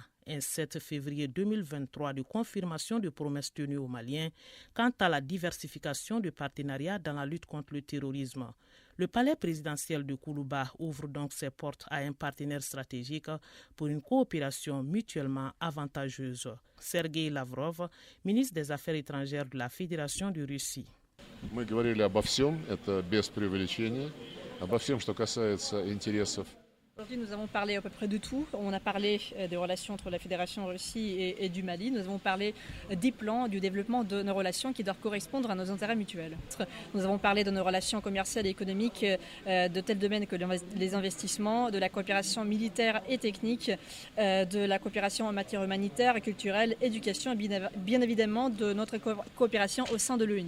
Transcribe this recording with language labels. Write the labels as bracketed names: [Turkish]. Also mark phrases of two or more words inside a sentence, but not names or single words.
[French] Un 7 février 2023 de confirmation de promesses tenues aux Maliens quant à la diversification de partenariats dans la lutte contre le terrorisme. Le palais présidentiel de Koulouba ouvre donc ses portes à un partenaire stratégique pour une coopération mutuellement avantageuse. Sergei Lavrov, ministre des Affaires étrangères de la Fédération de Russie. [Russian] Мы говорили обо всем, это без преувеличения, обо всем, что касается интересов. [French] Aujourd'hui, nous avons parlé à peu près de tout. On a parlé des relations entre la Fédération Russie et du Mali. Nous avons parlé des plans, du développement de nos relations qui doivent correspondre à nos intérêts mutuels. Nous avons parlé de nos relations commerciales et économiques de tels domaines que les investissements, de la coopération militaire et technique, de la coopération en matière humanitaire, culturelle, éducation et bien évidemment de notre coopération au sein de l'ONU.